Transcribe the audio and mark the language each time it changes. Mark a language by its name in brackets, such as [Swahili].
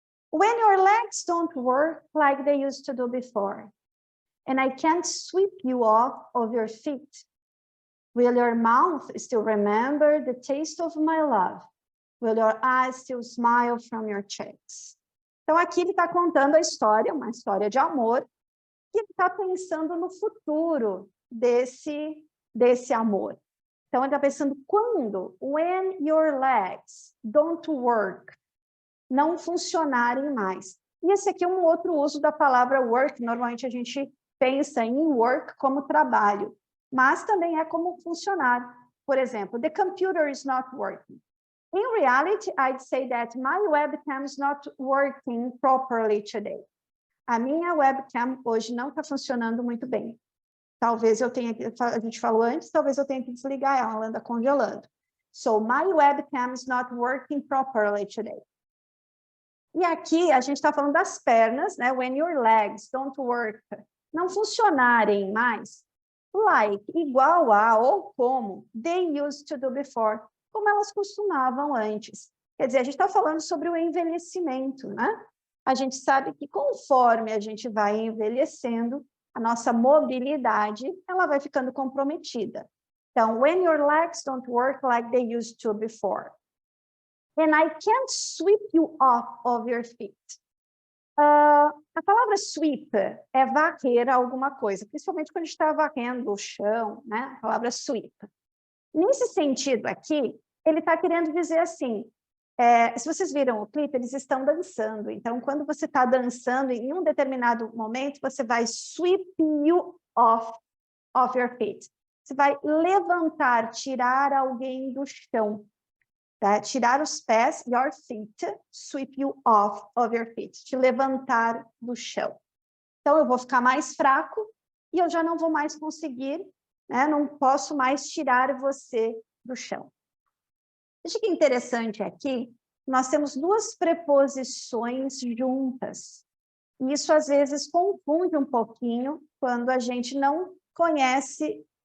[English] When your legs don't work like they used to do before, and I can't sweep you off of your feet, will your mouth still remember the taste of my love? Will your eyes still smile from your cheeks? [Portuguese] Então, aqui ele está contando a história, uma história de amor, que ele está pensando no futuro desse amor. Então, ele está pensando quando, [English] when your legs don't work, [Portuguese] não funcionarem mais. E esse aqui é um outro uso da palavra work. Normalmente a gente pensa em work como trabalho, mas também é como funcionar. Por exemplo, [English] the computer is not working. In reality, I'd say that my webcam is not working properly today. [Portuguese] A minha webcam hoje não está funcionando muito bem. Talvez eu tenha que, a gente falou antes, talvez eu tenha que desligar ela, ela anda congelando. [English] So, my webcam is not working properly today. [Portuguese] E aqui a gente está falando das pernas, né? [English] When your legs don't work, [Portuguese] não funcionarem mais, like, igual a ou como [English] they used to do before, [Portuguese] como elas costumavam antes. Quer dizer, a gente está falando sobre o envelhecimento, né? A gente sabe que conforme a gente vai envelhecendo, a nossa mobilidade, ela vai ficando comprometida. [English] Então, when your legs don't work like they used to before. And I can't sweep you off of your feet. [Portuguese] A palavra sweep é varrer alguma coisa, principalmente quando a gente está varrendo o chão, né? A palavra sweep. Nesse sentido aqui, ele está querendo dizer assim, se vocês viram o clipe, eles estão dançando. Então, quando você está dançando, em um determinado momento, você vai [English] sweep you off your feet. [Portuguese] Você vai levantar, tirar alguém do chão. Tá? Tirar os pés, [English] your feet, sweep you off of your feet. [Portuguese] Te levantar do chão. Então, eu vou ficar mais fraco e eu já não vou mais conseguir, né? Não posso mais tirar você do chão. Veja que interessante aqui, nós temos duas preposições juntas. E isso, às vezes, confunde um pouquinho quando a gente não conhece.